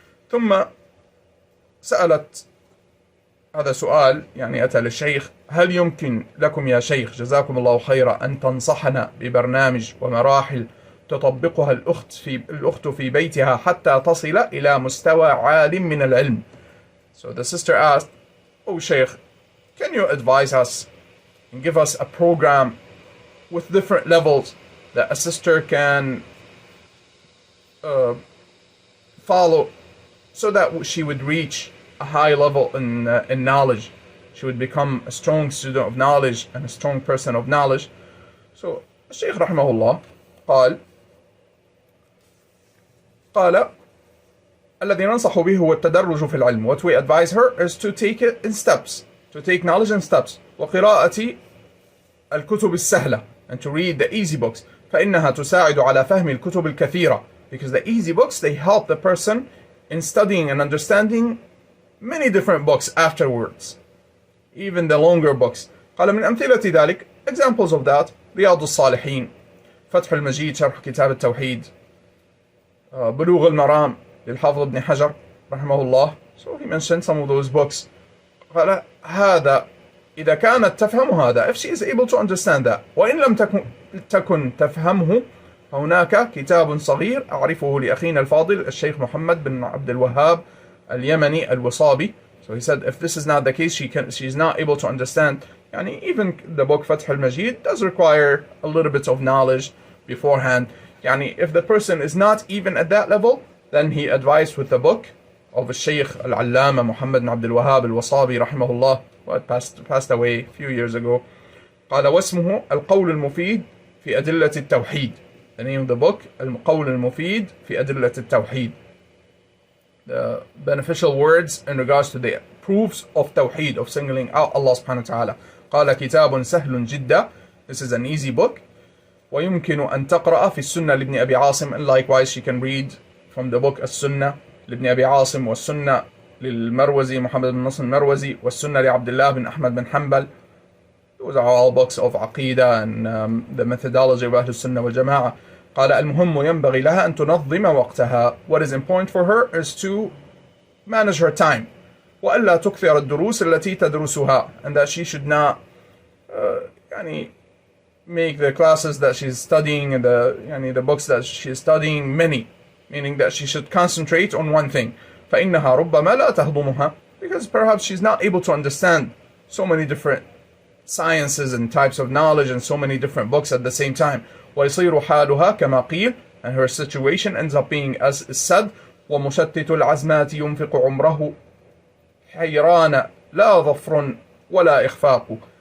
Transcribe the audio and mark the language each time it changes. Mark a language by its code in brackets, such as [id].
[ar] ثم سألت هذا سؤال أتى للشيخ: هل يمكن لكم يا شيخ جزاكم الله خيرا أن تنصحنا ببرنامج ومراحل تطبقها الأخت في بيتها حتى تصل إلى مستوى عال من العلم? [en] So the sister asked, "Oh Sheikh, can you advise us and give us a program with different levels that a sister can follow, so that she would reach a high level in knowledge, she would become a strong student of knowledge and a strong person of knowledge?" [ar] So al-Sheikh rahimahullah قال الذي ننصح به هو التدرج في العلم. [en] What we advise her is to take it in steps, to take knowledge in steps. [ar] وقراءة الكتب السهلة, [en] and to read the easy books. [ar] فإنها تساعد على فهم الكتب الكثيرة, [en] because the easy books, they help the person in studying and understanding many different books afterwards, even the longer books. [ar] قال من أمثلة ذلك, [en] examples of that: [ar] رياض الصالحين, فتح المجيد شرح كتاب التوحيد, بلوغ المرام للحافظ ابن حجر rahimahullah. [en] So he mentioned some of those books. [ar] قال هذا إذا كانت تفهم هذا, [en] if she is able to understand that. [ar] وإن لم تكن تفهمه, هناك كتاب صغير أعرفه لأخينا الفاضل الشيخ محمد بن عبد الوهاب اليمني الوصابي. [en] So he said, if this is not the case, she is not able to understand. Even the book Fath al-Majid does require a little bit of knowledge beforehand. If the person is not even at that level, then he advised with the book of al-Sheikh al-Allama Muhammad bin Abdul Wahhab al-Wasabi rahimahullah, who passed away a few years ago. [ar] قال واسمه القول المفيد في أدلة التوحيد. [en] The name of the book, القول المفيد في أدلة التوحيد. The beneficial words in regards to the proofs of Tawheed, of singling out Allah subhanahu wa ta'ala. [ar] قال كتاب سهل جدا. [en] This is an easy book. [ar] ويمكن أن تقرأ في السنة لابن أبي عاصم, [en] and likewise she can read from the book [ar] السنة لابن أبي عاصم, والسنة للمروزي محمد بن نصر المروزي, والسنة لعبد الله بن أحمد بن حنبل. [en] Those are all books of Aqidah and the methodology of Ahl Sunnah wal Jama'ah. [ar] قال المهم ينبغي لها أن تنظم وقتها. [en] What is important for her is to manage her time. [ar] وألا تكثر الدروس التي تدرسها, [en] and that she should not make the classes that she's studying and the books that she's studying many, meaning that she should concentrate on one thing. [ar] فإنها ربما لا تهضمها, [en] because perhaps she's not able to understand so many different sciences and types of knowledge and so many different books at the same time. [ar] ويصير حالها كما قيل, [en] and her situation ends up being as is said: [ar] ومشتت العزمات ينفق عمره حيران لا ظفر ولا إخفاق.